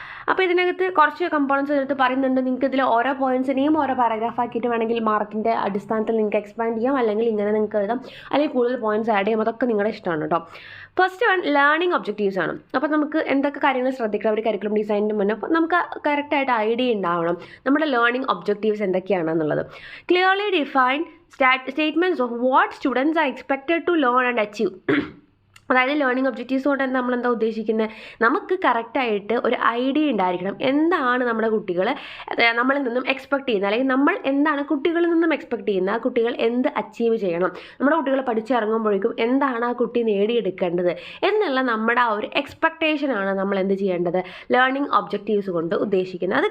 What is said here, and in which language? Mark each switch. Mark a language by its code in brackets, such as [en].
[ml] അപ്പോൾ ഇതിനകത്ത് കുറച്ച് കമ്പോണൻസ് എടുത്ത് പറയുന്നുണ്ട്. നിങ്ങൾക്ക് ഇതിൽ ഓരോ പോയിൻറ്റ്സിനെയും ഓരോ പാരഗ്രാഫ് ആക്കിയിട്ട് വേണമെങ്കിൽ മാർക്കിൻ്റെ അടിസ്ഥാനത്തിൽ നിങ്ങൾക്ക് എക്സ്പാൻഡ് ചെയ്യാം, അല്ലെങ്കിൽ ഇങ്ങനെ നിങ്ങൾക്ക് എഴുതാം, അല്ലെങ്കിൽ കൂടുതൽ പോയിൻറ്റ്സ് ആഡ് ചെയ്യാം. അതൊക്കെ നിങ്ങളുടെ ഇഷ്ടമാണ് കേട്ടോ. ഫസ്റ്റ് വൺ ലേണിംഗ് ഒബ്ജക്റ്റീവ്സ് ആണ്. അപ്പോൾ നമുക്ക് എന്തൊക്കെ കാര്യങ്ങൾ ശ്രദ്ധിക്കണം ഒരു കരിക്കുലം ഡിസൈനിൻ്റെ മുന്നേ? അപ്പോൾ നമുക്ക് കറക്റ്റായിട്ട് ഐഡിയ ഉണ്ടാവണം നമ്മുടെ learning objectives എന്തൊക്കെയാണെന്നുള്ളത്. [en] Clearly define statements of what students are expected to learn and achieve. [ml] അതായത് ലേണിംഗ് ഒബ്ജക്റ്റീവ്സ് കൊണ്ട് നമ്മൾ എന്താ ഉദ്ദേശിക്കുന്നത്? നമുക്ക് കറക്റ്റായിട്ട് ഒരു ഐഡിയ ഉണ്ടായിരിക്കണം, എന്താണ് നമ്മുടെ കുട്ടികൾ നമ്മളിൽ നിന്നും എക്സ്പെക്ട് ചെയ്യുന്നത്, അല്ലെങ്കിൽ നമ്മൾ എന്താണ് കുട്ടികളിൽ നിന്നും എക്സ്പെക്ട് ചെയ്യുന്നത്, ആ കുട്ടികൾ എന്ത് അച്ചീവ് ചെയ്യണം, നമ്മുടെ കുട്ടികൾ പഠിച്ചിറങ്ങുമ്പോഴേക്കും എന്താണ് ആ കുട്ടി നേടിയെടുക്കേണ്ടത് എന്നുള്ള നമ്മുടെ ആ ഒരു എക്സ്പെക്റ്റേഷനാണ് നമ്മൾ എന്ത് ചെയ്യേണ്ടത്, ലേണിംഗ് ഒബ്ജക്റ്റീവ്സ് കൊണ്ട് ഉദ്ദേശിക്കുന്നത്.